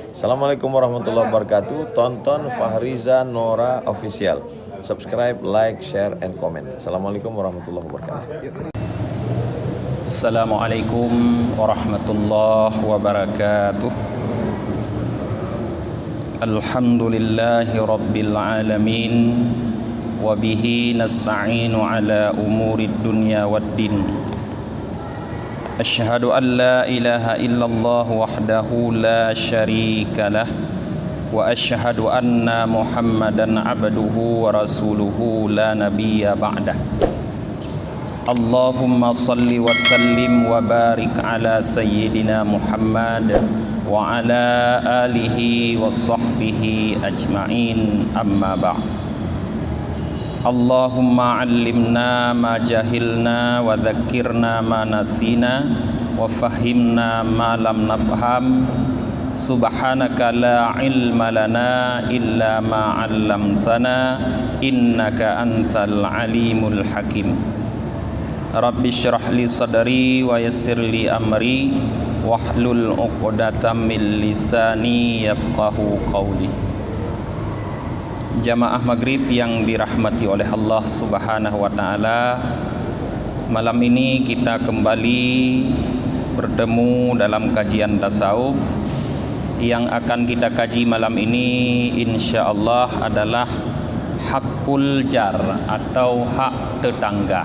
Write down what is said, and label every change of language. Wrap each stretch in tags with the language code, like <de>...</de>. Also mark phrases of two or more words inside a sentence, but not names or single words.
<ar>السلام عليكم ورحمة الله وبركاته. Tonton Fahriza Nora Official.</ar> <en>Subscribe, like, share, and comment.</en> <ar>السلام عليكم ورحمة الله وبركاته. السلام عليكم ورحمة الله وبركاته. الحمد لله رب العالمين. وبه نستعين على أمور الدنيا والدين. أشهد أن لا إله إلا الله وحده لا شريك له. وأشهد أن محمدا عبده ورسوله لا نبي بعده. اللهم صل وسلم وبارك على سيدنا محمد وعلى آله وصحبه أجمعين, أما بعد. اللهم علمنا ما جهلنا وذكرنا ما نسينا وفهمنا ما لم نفهم. سبحانك لا علم لنا إلا ما علمتنا إنك أنت العليم الحكيم. رب اشرح لي صدري ويسر لي أمري واحلل عقدة من لساني يفقهوا قولي.</ar> <id>Jamaah maghrib yang dirahmati oleh Allah</id> <ar>سبحانه وتعالى,</ar> <id>malam ini kita kembali bertemu dalam kajian tasawuf. Yang akan kita kaji malam ini insyaallah adalah</id> <ar>حق الجار</ar> <id>atau hak tetangga.</id>